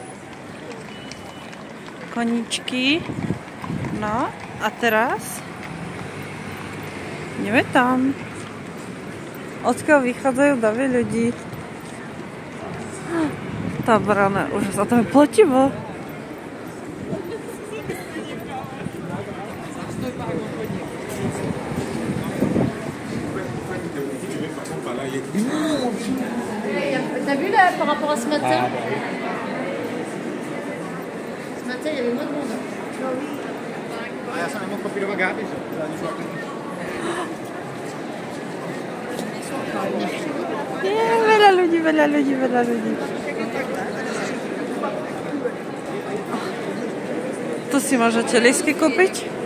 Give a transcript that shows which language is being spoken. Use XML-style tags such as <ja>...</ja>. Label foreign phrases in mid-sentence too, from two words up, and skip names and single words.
<sk>Koníčky. No, a teraz ideme tam. Odkiaľ vychádzajú davy ľudí. Tá brána, už za to je plotivo.</sk> <fr>T'as vu là par rapport à ce matin? Ce matin il y avait moins de monde.</fr> <sk>Veľa ľudí, veľa ľudí, veľa ľudí. Tu si môžete lístky kúpiť.</sk>